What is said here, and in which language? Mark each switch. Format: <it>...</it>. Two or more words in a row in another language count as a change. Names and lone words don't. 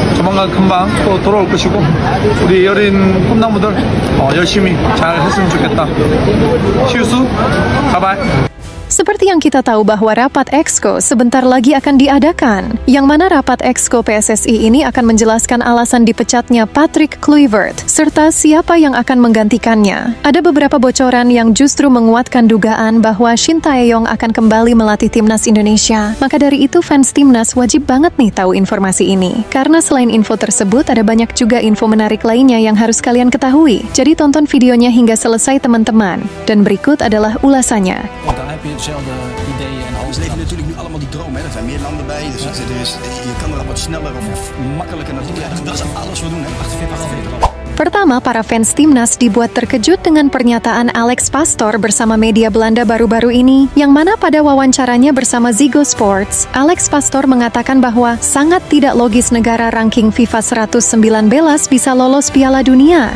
<ko>조만간 금방 또 돌아올 것이고 우리 여린 꿈나무들 열심히 잘 했으면 좋겠다.</ko> <en>See you soon. Bye bye.</en> <id>Seperti yang kita tahu bahwa rapat Exco sebentar lagi akan diadakan, yang mana rapat Exco PSSI ini akan menjelaskan alasan dipecatnya Patrick Kluivert, serta siapa yang akan menggantikannya. Ada beberapa bocoran yang justru menguatkan dugaan bahwa Shin Tae-yong akan kembali melatih timnas Indonesia. Maka dari itu fans timnas wajib banget nih tahu informasi ini. Karena selain info tersebut, ada banyak juga info menarik lainnya yang harus kalian ketahui. Jadi tonton videonya hingga selesai teman-teman. Dan berikut adalah ulasannya.</id> <nl>Dezelfde ideeën en alles. Leven natuurlijk nu allemaal die droom, hè. Er zijn meer landen bij, dus je kan er wat sneller of makkelijker naartoe. Ja, dat is alles wat we doen, hè. 48.</nl> <id>Pertama, para fans timnas dibuat terkejut dengan pernyataan Alex Pastoor bersama media Belanda baru-baru ini, yang mana pada wawancaranya bersama Ziggo Sports, Alex Pastoor mengatakan bahwa sangat tidak logis negara ranking FIFA 119 bisa lolos Piala Dunia.</id>